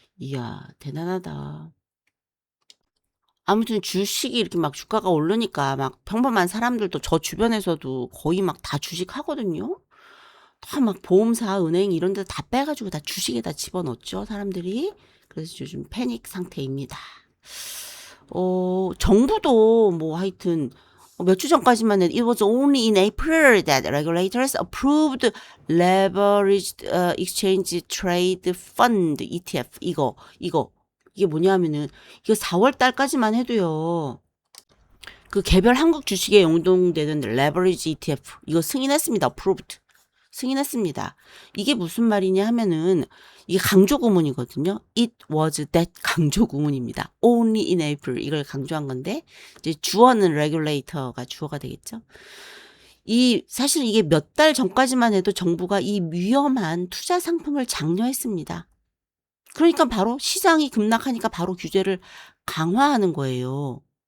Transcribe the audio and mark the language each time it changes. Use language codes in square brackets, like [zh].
[ko] 이야, 대단하다. 아무튼 주식이 이렇게 막 주가가 오르니까 막 평범한 사람들도 저 주변에서도 거의 막 다 주식 하거든요. 다 막 보험사, 은행 이런 데 다 빼가지고 다 주식에다 집어넣었죠, 사람들이. 그래서 요즘 패닉 상태입니다. 정부도 뭐 하여튼 몇 주 전까지만 해도 [en] it was only in April that regulators approved leveraged exchange trade fund ETF. [ko] 이게 뭐냐면은 이거 4월 달까지만 해도요. 그 개별 한국 주식에 용동되는 레버리지 ETF 이거 승인했습니다. approved. 승인했습니다. 이게 무슨 말이냐 하면은 이게 강조 구문이거든요. [en] It was that [ko] 강조 구문입니다. [en] Only in April [ko] 이걸 강조한 건데 이제 주어는 regulator가 주어가 되겠죠. 사실 이게 몇 달 전까지만 해도 정부가 이 위험한 투자 상품을 장려했습니다. 그러니까 바로 시장이 급락하니까 바로 규제를 강화하는 거예요.